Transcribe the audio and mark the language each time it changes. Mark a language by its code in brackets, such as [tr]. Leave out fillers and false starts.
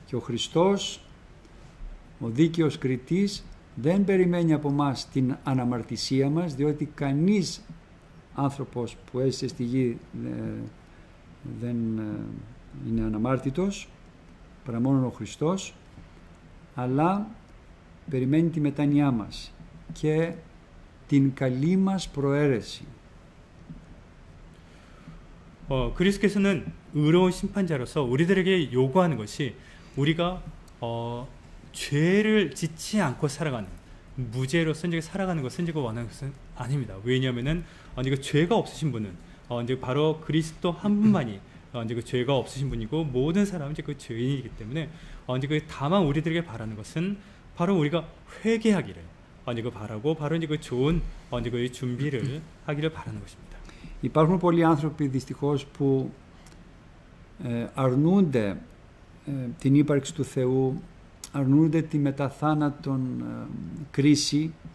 [el] Και ο Χριστός, ο δίκαιος κριτής, δεν περιμένει από μας την αναμαρτησία μας, διότι κανείς άνθρωπος που έζησε στη γη δεν είναι αναμάρτητος, παρά μόνο ο Χριστός, αλλά περιμένει τη μετάνοιά μας και την καλή μας προαίρεση. [ko] 그리스도께서는 의로운 심판자로서 우리들에게 요구하는 것이 우리가 죄를 짓지 않고 살아가는, 무죄로서 이제 살아가는 것은 이제 원하는 것은 아닙니다. 왜냐하면은 이제 죄가 없으신 분은 이제 바로 그리스도 한 분만이 이제 죄가 없으신 분이고, 모든 사람은 이제 죄인이기 때문에 이제 다만 우리들에게 바라는 것은 바로 우리가 회개하기를, 그 바라고 바로 이제 그 좋은 그 준비를 하기를 바라는 것입니다. [el] Υπάρχουν πολλοί άνθρωποι δυστυχώς που αρνούνται την ύπαρξη του Θεού, αρνούνται τη μεταθάνατον κρίση,